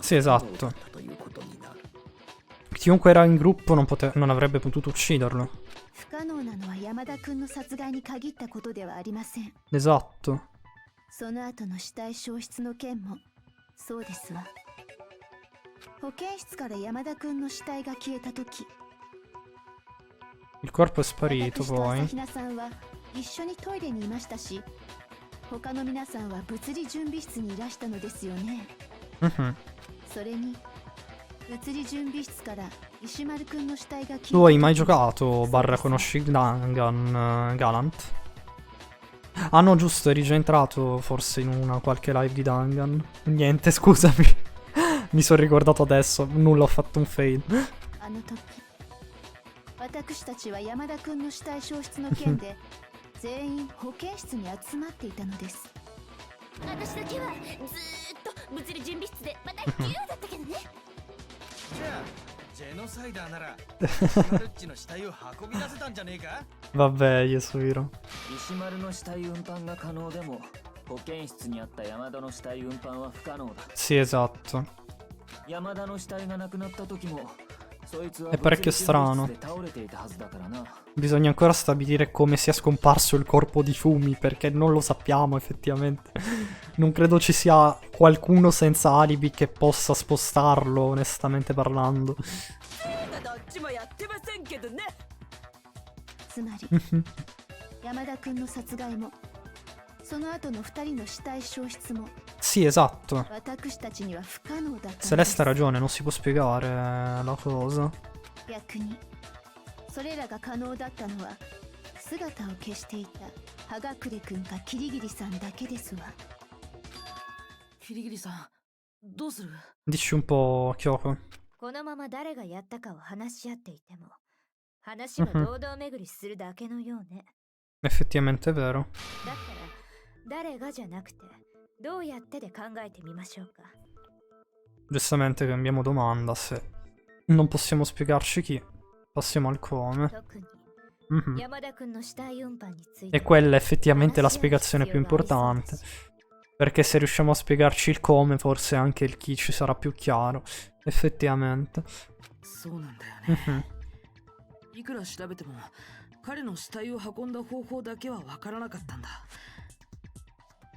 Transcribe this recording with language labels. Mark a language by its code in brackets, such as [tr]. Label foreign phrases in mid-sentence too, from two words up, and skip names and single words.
[it] Sì, esatto. [ja] 不可能だったということになる [it] Chiunque era in gruppo non avrebbe potuto ucciderlo. [ja] 不可能なのは山田君の殺害に限ったことではありません。 [it] Esatto. [ja] その後の死体消失の件もそうですわ。保健室から山田君の死体が消えた時、 [it] Il corpo è sparito [ja] 私と朝 [it] poi. [ja] 比奈さんは一緒にトイレにいましたし、他の皆さんは物理準備室にいらしたのですよね。 Mhm. それに物理準備室から石丸くんの死体が消えた [it] Tu hai mai giocato barra conosci Dangan, Galant? Ah no, giusto, eri già entrato forse in una qualche live di Dangan. Niente, scusami. Mi sono ricordato adesso, nulla, ho fatto un fade. [ja] あの時私たちは山田くんの死体消失の件で全員保健室に集まっていたのです。私だけはずーっと物理準備室でまた自由だったけどねじゃあジェノサイダーなら石丸っちの死体を運び出せたんじゃねえか [it] Vabbè, Yasuhiro. [ja] 石丸の死体運搬が可能でも保健室にあった山田の死体運搬は不可能だ [it] Sì, esatto. [ja] 山田の死体がなくなった時もそいつは [it] È parecchio strano. [ja] 物理準備室で倒れていたはずだからな [it] Bisogna ancora stabilire come sia scomparso il corpo di Fumi, perché non lo sappiamo effettivamente. Non credo ci sia qualcuno senza alibi che possa spostarlo, onestamente parlando. [ja] どっちもやってませんけどねつまり山田くんの殺害もその後の2人の死体消失も [it] Sì, esatto. [ja] 私たちには不可能だったのです。 [it] Celeste ha ragione, non si può spiegare la cosa. [ja] 逆にそれらが可能だったのは姿を消していた葉隠くんかキリギリさんだけですわ。キリギリさんどうする [it] Dici un po', Kyoko. [ja] このまま誰がやったかを話し合っていても話は堂々巡りするだけのようね [it] Effettivamente è vero. [ja] だったら誰がじゃなくてどうやってで考えてみましょうか [it] Giustamente cambiamo domanda. Se non possiamo spiegarci chi, passiamo al come. [ja] 特に Mhm. 山田くんの死体運搬について [it] E quella è effettivamente la spiegazione più importante. Perché se riusciamo a spiegarci il come, forse anche il chi ci sarà più chiaro. Effettivamente. [ja] そうなんだよ Mhm. ねいくら調べても、 彼の死体を運んだ方法だけはわからなかったんだ。